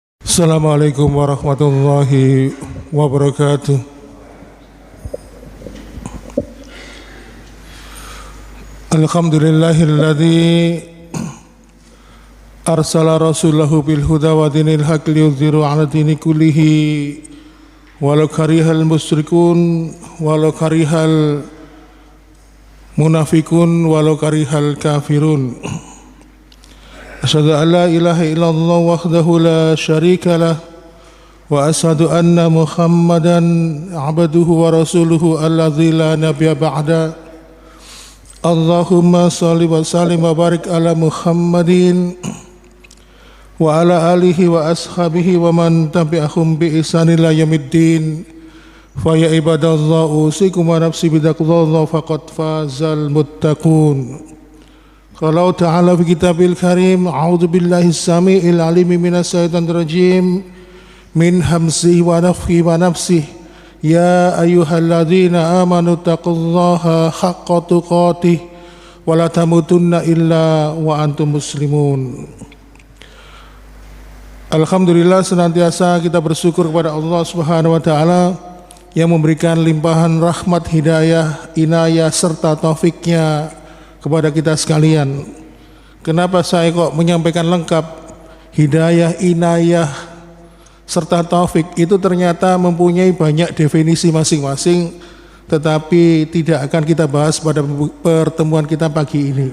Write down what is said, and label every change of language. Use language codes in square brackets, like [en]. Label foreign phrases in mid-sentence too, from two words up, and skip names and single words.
[ar] السلام عليكم ورحمة الله وبركاته. الحمد لله الذي أرسل رسوله بالهدى ودين الحق ليظهره على الدين كله ولو كره المشركون ولو كره المنافقون ولو كره الكافرون. أشهد أن لا إله إلا الله وحده لا شريك له وأشهد أن محمدا عبده ورسوله الذي لا نبي بعده. اللهم صل وسلم وبارك على محمد وعلى آله وأصحابه ومن تبعهم بإحسان إلى يوم الدين. فيا عباد الله أوصيكم ونفسي بتقوى الله فقد فاز المتقون. قال تعالى في الكتاب الكريم أعوذ بالله السميع العليم من الشيطان الرجيم من همزه ونفثه ونفسه. يا أيها الذين آمنوا اتقوا الله حق تقاته ولا تموتن إلا وأنتم مسلمون. [id] Alhamdulillah, senantiasa kita bersyukur kepada Allah [ar] سبحانه وتعالى [id] yang memberikan limpahan rahmat, hidayah, inayah serta taufiknya kepada kita sekalian. Kenapa saya kok menyampaikan lengkap? Hidayah, inayah serta taufik itu ternyata mempunyai banyak definisi masing-masing, tetapi tidak akan kita bahas pada pertemuan kita pagi ini.